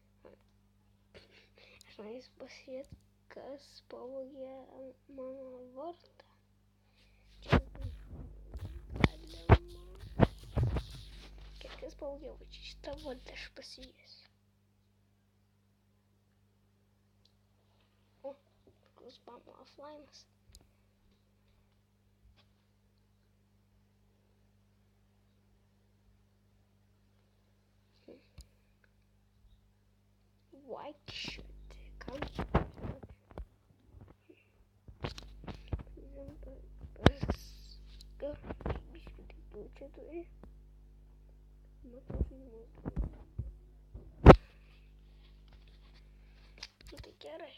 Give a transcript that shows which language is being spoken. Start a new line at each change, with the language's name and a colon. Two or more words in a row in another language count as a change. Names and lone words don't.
Lithuanian: Kas pavogė mano vardą. Čia galima. Kas pavogė šitą vardą, aš pasižiūrėsiu. O, Mikus Bam offline'as.
English: White shirt. Come.
Lithuanian: Čia turi. Tai gerai.